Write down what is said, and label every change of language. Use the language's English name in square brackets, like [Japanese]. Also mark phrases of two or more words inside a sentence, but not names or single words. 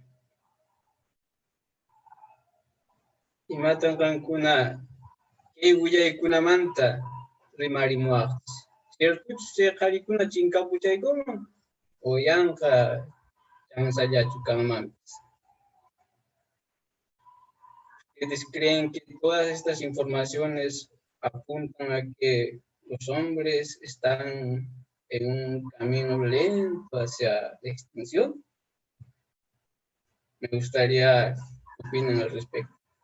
[Quechua] Imatan qankuna kay willaykunamanta rimarimuwaqchis. Ciertochu chay qharikuna chinkapusaykuman o yanqa chansallachu kanmanpis. [Spanish] ¿Ustedes creen que todas estas informaciones apuntan a que los hombres están en un camino lento hacia la extinción? Me gustaría que opinen al respecto.